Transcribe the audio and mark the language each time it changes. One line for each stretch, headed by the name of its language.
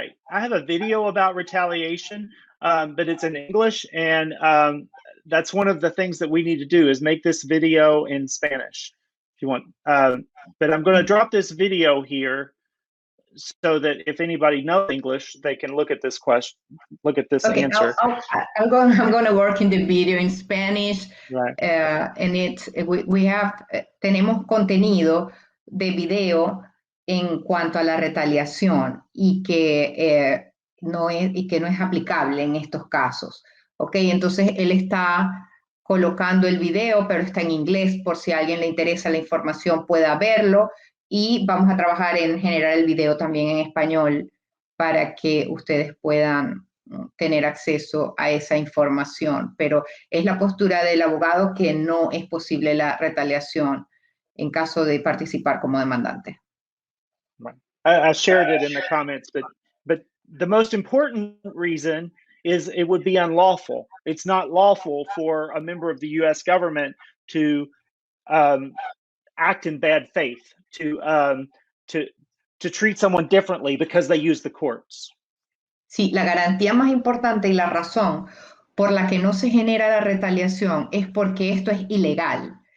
English: I have a video about retaliation, but it's in English, and that's one of the things that we need to do is make this video in Spanish if you want. But I'm going to drop this video here so that if anybody knows English, they can look at this question, look at this answer. I'm going to work in the video in Spanish, right.
Spanish: And tenemos contenido de video en cuanto a la retaliación y que no es aplicable en estos casos. Ok, entonces él está colocando el video, pero está en inglés, por si a alguien le interesa la información pueda verlo, y vamos a trabajar en generar el video también en español para que ustedes puedan tener acceso a esa información. Pero es la postura del abogado que no es posible la retaliación en caso de participar como demandante.
English: Right. I shared it in the comments, but the most important reason is it would be unlawful. It's not lawful for a member of the U.S. government to act in bad faith, to treat someone differently because they use the courts.
Spanish: Sí, la garantía más importante y la razón por la que no se genera la retaliación es porque esto es ilegal.